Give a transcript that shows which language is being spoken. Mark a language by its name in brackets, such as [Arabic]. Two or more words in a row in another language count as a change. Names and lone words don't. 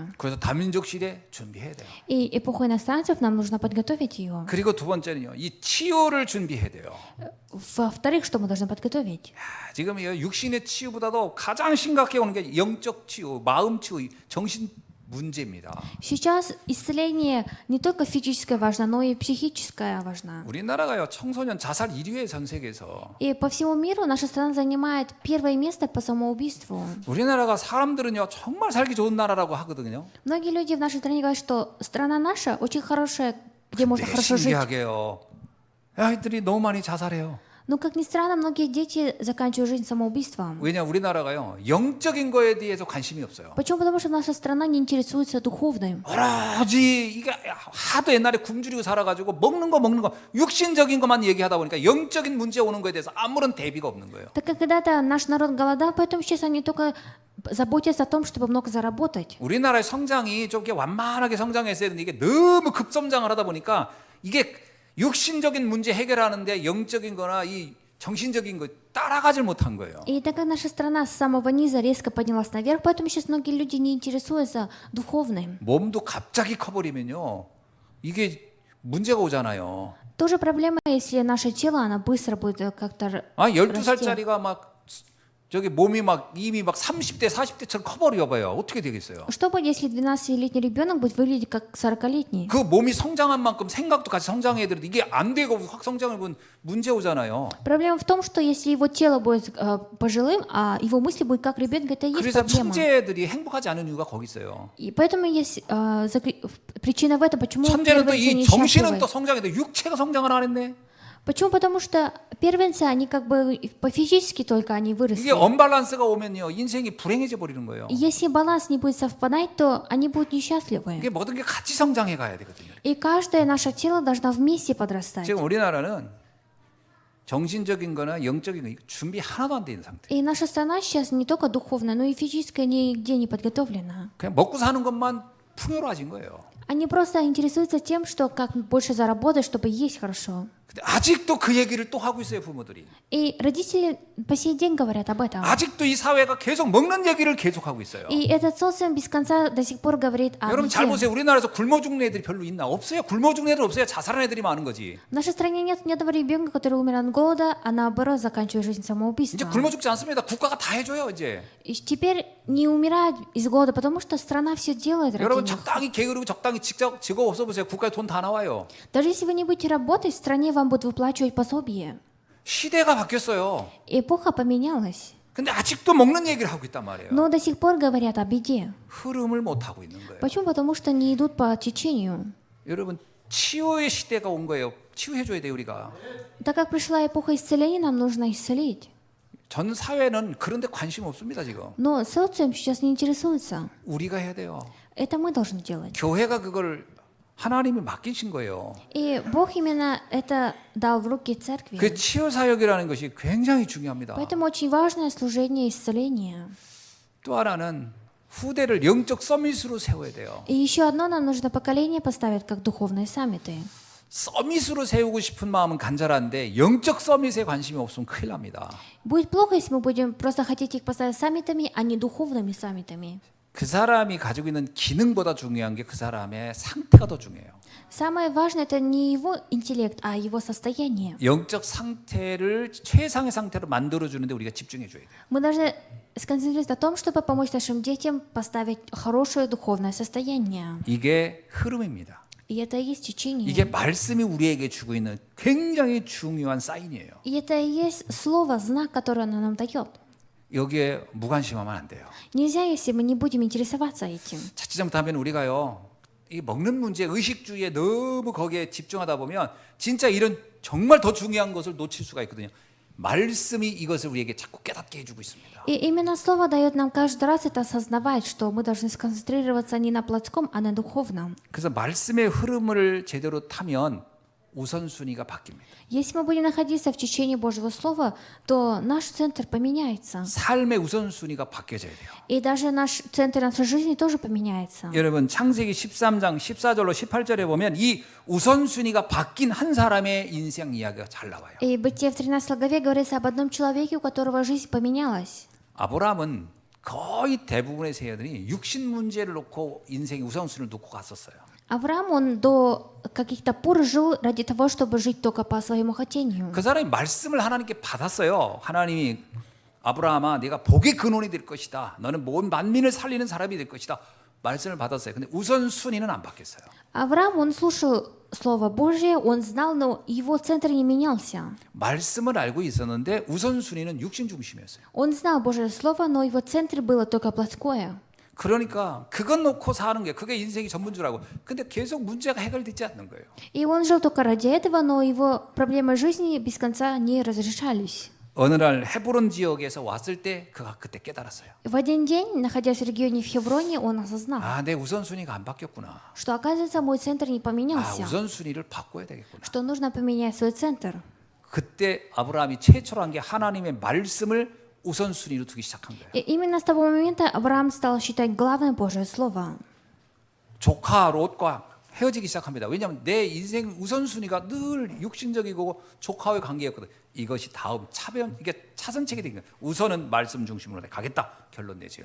[Korean] 그래서 다민족 시대 준비해야 돼요. [Russian] И эпоху иностранцев нам нужно подготовить ее. [Korean] 그리고 두 번째는요. 이 치유를 준비해야 돼요. [Russian] Во-вторых, что мы должны подготовить? [Korean] 야, 지금 이 육신의 치유보다도 가장 심각해 오는 게 영적 치유, 마음 치유, 정신 문제입니다. [Russian] Сейчас исцеление не только физическое важно, но и психическое важно. [Korean] 우리나라가요. 청소년 자살 1위에 전 세계에서. [Russian] И по всему миру наша страна занимает первое место по самоубийству. [Korean] 우리나라가 사람들은요. 정말 살기 좋은 나라라고 하거든요. [Russian] Многие люди в нашей стране говорят, что страна наша очень хорошая, где можно [Korean] 근데 [Russian] хорошо жить. [Korean] 신기하게요. 아이들이 너무 많이 자살해요. [Russian] Но, как ни странно, многие дети заканчивают жизнь самоубийством. [Korean] 왜냐 우리나라가요 영적인 거에 대해서 관심이 없어요. [Russian] Почему? Потому что наша страна не интересуется духовным. [Korean] 오로지 이게 하도 옛날에 굶주리고 살아가지고 먹는 거 육신적인 것만 얘기하다 보니까 영적인 문제 오는 거에 대해서 아무런 대비가 없는 거예요. [Russian] Так как когда-то наш народ голодал, поэтому сейчас они только заботятся о том, чтобы много заработать. [Korean] 우리나라의 성장이 좀 이렇게 완만하게 성장했어야 되는데 이게 너무 급성장을 하다 보니까 이게 육신적인 문제 해결하는데 영적인 거나 이 정신적인 거 따라가질 못한 거예요. [Russian] И так как наша страна с самого низа резко поднялась наверх, поэтому сейчас многие люди не интересуются духовным. [Korean] 몸도 갑자기 커버리면요 이게 문제가 오잖아요. [Russian] Тоже проблема, если наше тело, оно быстро будет как-то 아 расти. [Korean] 12살짜리가 막 저기 몸이 막 이미 막 30대 40대처럼 커버려 봐요. 어떻게 되겠어요? [Russian] Что будет, если 12-летний ребенок будет выглядеть как 40-летний? [Korean] 그 몸이 성장한 만큼 생각도 같이 성장해야 되는데 이게 안 되고 확 성장을 보면 문제 오잖아요. [Russian] Проблема в том, что если его тело будет пожилым, а его мысли будут как ребенка, это и есть [Korean] 그래서 [Russian] проблема. [Korean] 천재들이 행복하지 않은 이유가 거기 있어요. [Russian] И поэтому есть причина в этом, почему [Korean] 천재는 또 [Russian] первенцы [Korean] 이 정신은 [Russian] несчастливы. [Korean] 또 성장해도 육체가 성장을 안 했네. [Russian] Почему? Потому что первенцы, они как бы по физически только они [Korean] 이게 [Russian] выросли. [Korean] 언밸런스가 오면요 인생이 불행해져 버리는 거예요. [Russian] И если баланс не будет совпадать, то они будут несчастливы. [Korean] 이게 모든 게 같이 성장해 가야 되거든요. [Russian] И каждое наше тело должно вместе подрастать. [Korean] 지금 우리나라는 정신적인 거나 영적인 거 준비 하나도 안 돼 있는 상태. [Russian] И наша страна сейчас не только духовная, но и физическая нигде не подготовлена. [Korean] 그냥 먹고 사는 것만 풍요로워진 거예요. [Russian] Они просто интересуются тем, что как больше заработать, чтобы есть хорошо. [Korean] 근데 아직도 그 얘기를 또 하고 있어요 부모들이. [Russian] И родители по сей день говорят об этом. [Korean] 아직도 이 사회가 계속 먹는 얘기를 계속 하고 있어요. [Russian] И этот социум без конца до сих пор говорит о [Korean] 여러분 잘 [Russian] еде. [Korean] 보세요. 우리나라에서 굶어 죽는 애들이 별로 있나? 없어요. 굶어 죽는 애들 없어요. 자살한 애들이 많은 거지. [Russian] В нашей стране нет ни одного ребенка, который умер от голода, а наоборот заканчивает жизнь [Korean] 이제 [Russian] самоубийством. [Korean] 굶어 죽지 않습니다. 국가가 다 해줘요 이제. [Russian] И теперь не умирают из голода, потому что страна все делает ради [Korean] 여러분 [Russian] них. [Korean] 적당히 게으르고 적당히 직접 직업 없어 보세요. 국가에 돈 다 나와요. [Russian] Даже если вы не будете работать, в стране вам будут выплачивать пособие. [Korean] 시대가 바뀌었어요. [Russian] Эпоха поменялась, [Korean] 근데 아직도 먹는 얘기를 하고 있단 말이에요. [Russian] но до сих пор говорят о беде. [Korean] 흐름을 못 하고 있는 거예요. [Russian] Почему? Потому что не идут по течению. [Korean] 여러분 치유의 시대가 온 거예요. 치유해줘야 돼요 우리가. [Russian] Так как пришла эпоха исцеления, нам нужно исцелить. [Korean] 전 사회는 그런데 관심 없습니다 지금. [Russian] Но социум сейчас не интересуется. [Korean] 우리가 해야 돼요. [Russian] Это мы должны делать. [Korean] 교회가 그걸 하나님이 맡기신 거예요. [Russian] И Бог именно это дал в руки церкви. [Korean] 그 치유 사역이라는 것이 굉장히 중요합니다. [Russian] Поэтому очень важное служение исцеления. [Korean] 또 하나는 후대를 영적 서밋으로 세워야 돼요. [Russian] И еще одно нам нужно поколение поставить как духовные саммиты. [Korean] 서밋으로 세우고 싶은 마음은 간절한데 영적 서밋에 관심이 없으면 큰일 납니다. [Russian] Будет плохо, если мы будем просто хотеть их поставить саммитами, а не духовными саммитами. [Korean] 그 사람이 가지고 있는 기능보다 중요한 게 그 사람의 상태가 더 중요해요. [Russian] Самое важное это не его интеллект, а его состояние. [Korean] 영적 상태를 최상의 상태로 만들어 주는데 우리가 집중해 줘야 돼요. [Russian] Мы должны сконцентрироваться на том, чтобы помочь нашим детям поставить хорошее духовное состояние. [Korean] 이게 흐름입니다. [Russian] И это и есть течение. [Korean] 이게 말씀이 우리에게 주고 있는 굉장히 중요한 사인이에요. [Russian] И это и есть слово, знак, который оно нам дает. [Korean] 여기에 무관심하면 안 돼요. [Russian] Нельзя, если мы не будем интересоваться этим. [Korean] 자칫 잘못하면 우리가요. 이 먹는 문제, 의식주의에 너무 거기에 집중하다 보면 진짜 이런 정말 더 중요한 것을 놓칠 수가 있거든요. 말씀이 이것을 우리에게 자꾸 깨닫게 해주고 있습니다. [Russian] И именно слово дает нам каждый раз это осознавать, что мы должны сконцентрироваться не на плотском, а на духовном. [Korean] 그래서 말씀의 흐름을 제대로 타면 우선순위가 바뀝니다. [Russian] Если мы будем находиться в течение Божьего Слова, то наш центр поменяется. [Korean] 삶의 우선순위가 바뀌어져야 돼요. [Russian] И даже наш центр нашей жизни тоже поменяется. [Korean] 여러분 창세기 13장 14절로 18절에 보면 이 우선순위가 바뀐 한 사람의 인생 이야기가 잘 나와요. [Russian] И Бытие в 13 главе говорится об одном человеке, у которого жизнь поменялась. [Korean] 아브라함은 거의 대부분의 세대들이 육신 문제를 놓고 인생의 우선순위를 놓고 갔었어요. [Russian] Авраам, он до каких-то пор жил ради того, чтобы жить только по своему хотению. [Korean] 그 사람이 말씀을 하나님께 받았어요. 하나님이 아브라함아 네가 복의 근원이 될 것이다. 너는 온 만민을 살리는 사람이 될 것이다. 말씀을 받았어요. 근데 우선순위는 안 바뀌었어요. [Russian] Авраам, он слушал Слово Божье, он знал, но его центр не менялся. [Korean] 말씀을 알고 있었는데 우선순위는 육신 중심이었어요. [Russian] Он знал Божье Слово, но его центр было только плотское. [Korean] 그러니까 그것 놓고 사는 게 그게 인생이 전부인 줄 알고 근데 계속 문제가 해결되지 않는 거예요. [Russian] И он жил только ради этого, но его проблемы жизни без конца не разрешались. [Korean] 어느 날 헤브론 지역에서 왔을 때 그가 그때 깨달았어요. [Russian] В один день, находясь в регионе в Хевроне, он осознал, [Korean] 아, 내 우선순위가 안 바뀌었구나. [Russian] что, оказывается, мой центр не 아, поменялся, [Korean] 우선순위를 바꿔야 되겠구나. [Russian] что нужно поменять свой центр. [Korean] 그때 아브라함이 최초로 한 게 하나님의 말씀을 우선순위로 두기 시작한 거예요. [Russian] И именно с того момента Авраам стал считать главным Божье Слово. [Korean] 조카 롯과 헤어지기 시작합니다. 왜냐하면 내 인생 우선순위가 늘 육신적이고 조카와의 관계였거든. 이것이 다음 차변 이게 차선책이 된 거예요. 우선은 말씀 중심으로 가겠다 결론 내지요.